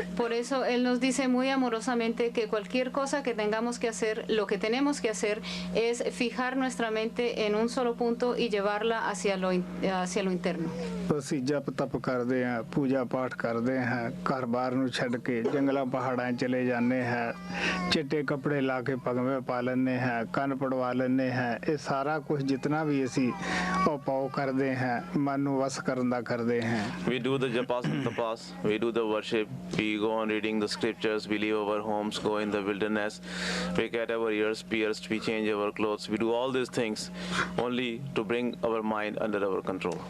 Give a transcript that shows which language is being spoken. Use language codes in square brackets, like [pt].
[es] Por eso él nos dice muy amorosamente que cualquier cosa que tengamos que hacer, lo que tenemos que hacer es fijar nuestra mente en un solo punto y llevarla hacia lo interno. [pa] ਅਸੀਂ ਜਪ ਤਪ ਕਰਦੇ ਹਾਂ, ਪੂਜਾ ਪਾਠ ਕਰਦੇ ਹਾਂ, ਘਰ-ਬਾਰ ਨੂੰ ਛੱਡ ਕੇ ਜੰਗਲਾਂ ਪਹਾੜਾਂ ਚਲੇ ਜਾਂਦੇ ਹਾਂ, ਚਿੱਟੇ ਕੱਪੜੇ ਲਾ ਕੇ ਭਗਵੇਂ ਪਾ ਲੈਂਦੇ ਹਾਂ, ਕੰਨ ਪੜਵਾ ਲੈਂਦੇ ਹਾਂ। ਇਹ ਸਾਰਾ ਕੁਝ ਜਿਤਨਾ ਵੀ ਅਸੀਂ ਉਪਾਅ ਕਰਦੇ ਹਾਂ ਮਨ ਨੂੰ ਵਸ ਕਰਨ ਦਾ ਕਰਦੇ ਹਾਂ। [en] We do the japas and tapas, we do the worship, we go on reading the scriptures, we leave our homes, go in the wilderness, we get our ears pierced, we change our clothes, we do all these things only to bring our mind under our control.